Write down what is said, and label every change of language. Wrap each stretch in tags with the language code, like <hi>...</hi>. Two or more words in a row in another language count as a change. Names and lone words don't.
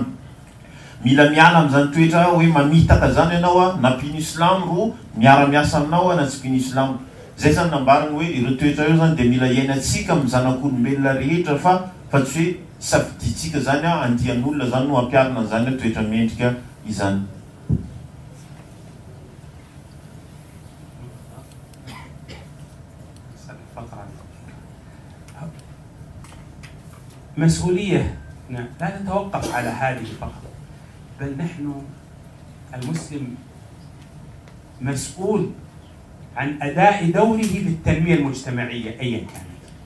<mg>Mila miala amin'izany toetra hoe mamitaka zany ianao na mpino Islamo ro miara-miasa aminao na tsy mpino Islamo. Zay zany nambarany hoe ireo toetra io zany dia mila iainantsika amin'ny zanak'olombelona rehetra, fa tsy hoe safiditsika zany andian'olona zany no ampiarina an'izany toetra mendrika izany.</mg> <ar>مسؤولية لا تتوقف على هذه فقط، بل نحن المسلم مسؤول عن أداء دوره في التنمية المجتمعية أيا كانت،</ar>